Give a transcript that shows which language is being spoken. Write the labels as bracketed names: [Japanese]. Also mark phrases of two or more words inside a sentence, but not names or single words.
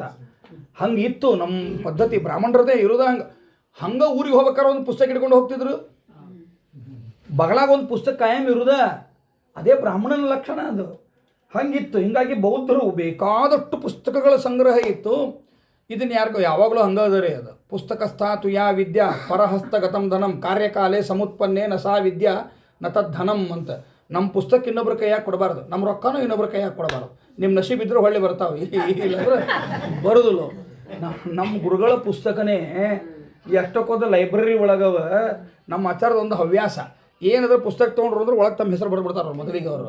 [Kannada] ಹಂಗೆ ಇತ್ತು ನಮ್ಮ ಪದ್ಧತಿ, ಬ್ರಾಹ್ಮಣರದೇ ಇರೋದು ಹಂಗೆ ಊರಿಗೆ ಹೋಗ್ಬೇಕಾದ್ರೆ ಒಂದು ಪುಸ್ತಕ ಹಿಡ್ಕೊಂಡು ಹೋಗ್ತಿದ್ರು. ಬಗಳಾಗ ಒಂದು ಪುಸ್ತಕ ಕಾಯಂ ಇರುದ, ಅದೇ ಬ್ರಾಹ್ಮಣನ ಲಕ್ಷಣ ಅದು. ಹಂಗಿತ್ತು. ಹೀಗಾಗಿ ಬೌದ್ಧರು ಬೇಕಾದಷ್ಟು ಪುಸ್ತಕಗಳ ಸಂಗ್ರಹ ಇತ್ತು. ಇದನ್ನು ಯಾವಾಗಲೂ ಹಂಗದರಿ ಅದು. [Sanskrit] ಪುಸ್ತಕಸ್ಥಾತು ಯಾ ವಿದ್ಯಾ ಪರಹಸ್ತಗತಂ ಧನಂ ಕಾರ್ಯಕಾಲೇ ಸಮುತ್ಪನ್ನೇ ನ ಸಾ ವಿದ್ಯಾ ನ ತದ್ಧನಂ ಅಂತ. [Kannada] ನಮ್ಮ ಪುಸ್ತಕ ಇನ್ನೊಬ್ರ ಕೈಯಾಗಿ ಕೊಡಬಾರ್ದು, ನಮ್ಮ ರೊಕ್ಕನೂ ಇನ್ನೊಬ್ರ ಕೈಯಾಗಿ ಕೊಡಬಾರ್ದು. ನಿಮ್ಮ ನಶೀಬ್ ಇದ್ರೂ ಹೊಳ್ಳಿ ಬರ್ತಾವೆ, ಇಲ್ಲಾಂದ್ರೆ ಬರೋದಿಲ್ಲ. ನಮ್ಮ ಗುರುಗಳ ಪುಸ್ತಕನೇ ಎಷ್ಟಕ್ಕೋದ ಲೈಬ್ರರಿ ಒಳಗವ. ನಮ್ಮ ಆಚಾರದ ಒಂದು ಹವ್ಯಾಸ ಏನಾದ್ರೆ ಪುಸ್ತಕ ತೊಗೊಂಡ್ರು ಅಂದ್ರೆ ಒಳಗೆ ತಮ್ಮ ಹೆಸರು ಬರ್ಬಿಡ್ತಾರೆ ಮೊದಲಿಗೆ ಅವರು.